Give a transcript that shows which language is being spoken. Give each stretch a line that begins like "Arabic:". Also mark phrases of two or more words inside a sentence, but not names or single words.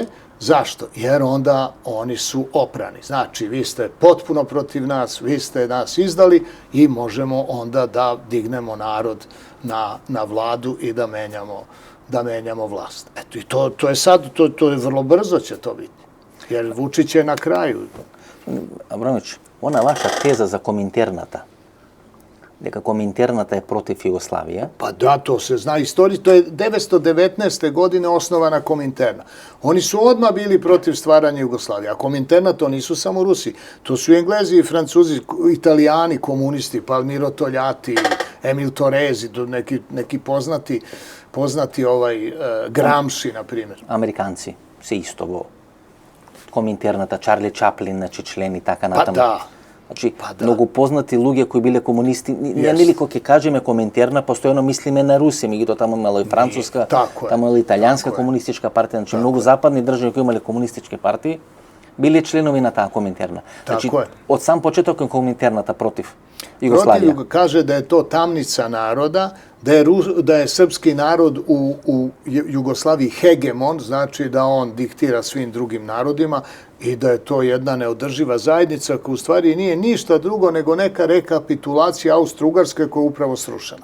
Serbian: Zašto? Jer onda oni su oprani. Znači, vi ste potpuno protiv nas, vi ste nas izdali i možemo onda da dignemo narod na vladu i da menjamo vlast. Eto, i to je sad, to je vrlo brzo će to biti. Jer Vučić je na kraju.
Macedonian: Абрамович, она ваша теза за Коминтерната, дека Коминтерната е против Југославија.
Serbian: Pa da, to se zna istorija. To je 919. godine osnovana Kominterna. Oni su odmah bili protiv stvaranja Jugoslavije. A Kominterna to nisu samo Rusi. To su Englezi i Francuzi, Italijani, komunisti, Palmiro Togliatti, Emil Torresi, neki poznati Gramsci, na primjer.
Macedonian: Американци се исто во Коминтерната, Чарли Чаплин, значи член и така натаму.
Serbian: Pa da.
Macedonian: Значи, многу познати луѓе кои биле комунисти, нели кога ќе кажеме Коминтерна, постојано мислиме на Русија, меѓутоа таму имало и француска, таму имало италијанска комунистичка партија, значи многу западни држави кои имале комунистички партии, биле членови на таа Коминтерна. Значи, од сам почеток е Коминтерната против Југославија.
Serbian: Protiv kaže da je to tamnica naroda, da je srpski narod u Jugoslaviji hegemon, znači da on diktira svim drugim narodima i da je to jedna neodrživa zajednica koja u stvari nije ništa drugo nego neka rekapitulacija Austro-Ugarske koja je upravo srušena.